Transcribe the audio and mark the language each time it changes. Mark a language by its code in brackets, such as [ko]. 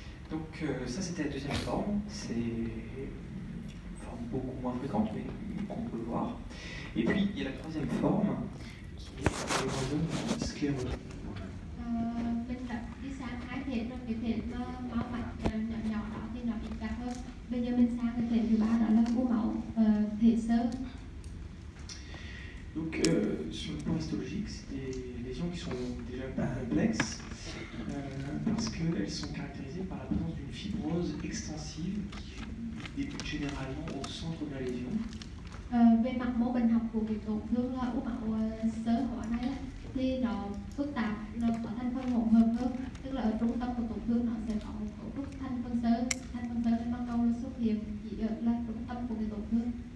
[fr] Donc ça c'était la deuxième forme, c'est une forme beaucoup moins fréquente mais qu'on peut voir. Et puis il y a la troisième forme qui est l'hémangiome sclérosé. [vi] Mình đã đi sang hai thể trong cái thể máu mạch nhỏ nhỏ đó thì nó ít gặp hơn. Bây giờ mình sang cái thể thứ ba đó là u máu thể xơ. [fr] Donc sur le plan histologique, c'est des lésions qui sont déjà pas complexes parce qu'elles sont caractérisées par la présence d'une fibrose extensive qui débute généralement au centre de la lésion. [vi] Về mặt mô bệnh học của cái tổn thương là u máu xơ hóa này thì nó phức tạp, nó có thành phần hỗn hợp hơn, tức là ở trung tâm của tổn thương nó sẽ có một cấu trúc thành phần xơ nên ban đầu là xuất hiện chỉ ở là trung tâm của cái tổn thương.